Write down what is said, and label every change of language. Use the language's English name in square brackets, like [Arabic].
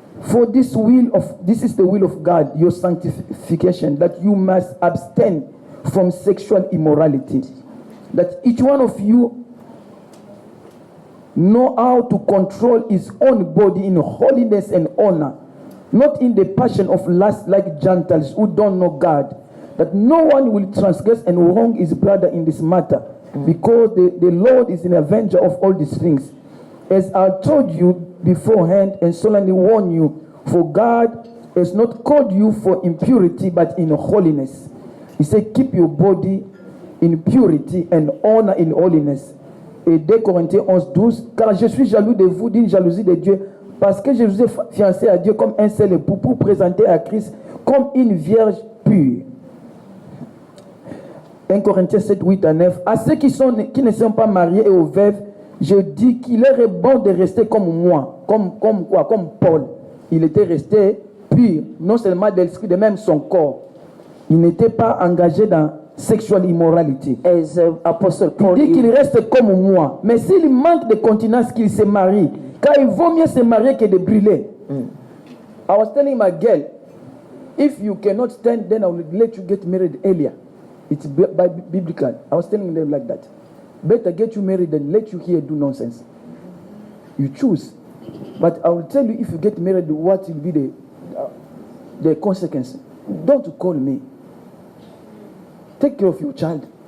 [English] For this is the will of God, your sanctification, that you must abstain from sexual immorality, that each one of you know how to control his own body in holiness and honor, not in the passion of lust like Gentiles who don't know God, that no one will transgress and wrong his brother in this matter, because the Lord is an avenger of all these things. As I told you beforehand and solemnly warn you, for God has not called you for impurity but in holiness. He said, keep your body in purity and honor in holiness. [French] Et 2 Corinthiens 11:12, car je suis jaloux de vous d'une jalousie de Dieu, parce que je vous ai fiancé à Dieu comme un seul époux pour présenter à Christ comme une vierge pure. 1 Corinthiens 7:8-9, à ceux qui ne sont pas mariés et aux veuves, je dis qu'il est bon de rester comme moi, comme Paul. Il était resté pur, non seulement de l'esprit, de même son corps. Il n'était pas engagé dans [English] sexual immorality. As Apostle Paul, [French] il dit qu'il reste comme moi. Mais s'il manque de continence, qu'il se marie, car il vaut mieux se marier que de brûler. [English] I was telling my girl, if you cannot stand, then I will let you get married earlier. It's biblical. I was telling them like that. Better get you married than let you here do nonsense. You choose. But I will tell you, if you get married, what will be the consequence. Don't call me. Take care of your child.